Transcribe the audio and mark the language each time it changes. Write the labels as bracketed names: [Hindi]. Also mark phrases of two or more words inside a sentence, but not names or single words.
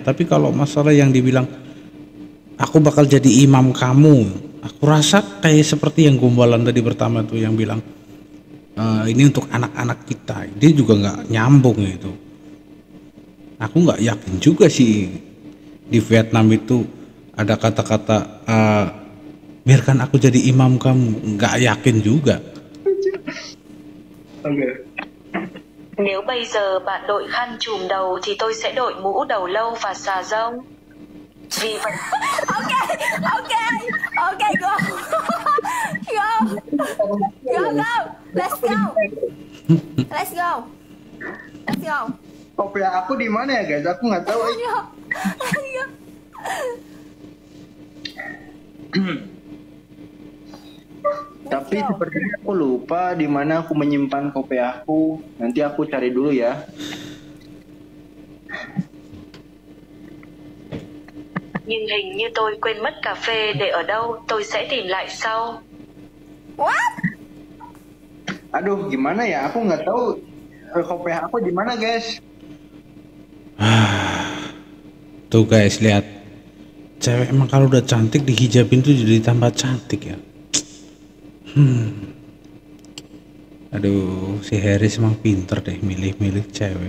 [Indonesian] Tapi kalau masalah yang dibilang aku bakal jadi imam kamu, aku rasa kayak seperti yang gombalan tadi pertama tuh yang bilang ini untuk anak-anak kita. Dia juga nggak nyambung itu. Aku nggak yakin juga sih di Vietnam itu ada kata-kata biarkan aku jadi imam kamu. Nggak yakin juga. [Vietnamese] Nếu bây giờ bạn đội khăn trùm đầu thì tôi sẽ đội mũ đầu lâu và xà rông. Vì vậy. [English] Ok, go. Let's go. [Indonesian] Kopiah aku di mana ya guys? Aku nggak tahu. Tapi sepertinya aku lupa di mana aku menyimpan kopiahku. Nanti aku cari dulu ya. [Vietnamese] Nhưng hình như tôi quên mất cà phê để ở đâu. Tôi sẽ tìm lại sau. [English] What? [Indonesian] Aduh, gimana ya? Aku nggak tahu kopiah aku di mana guys. Tuh guys, lihat. Cewek emang kalau udah cantik dihijabin tuh jadi tambah cantik ya. Aduh, si Haris emang pinter deh milih-milih cewek.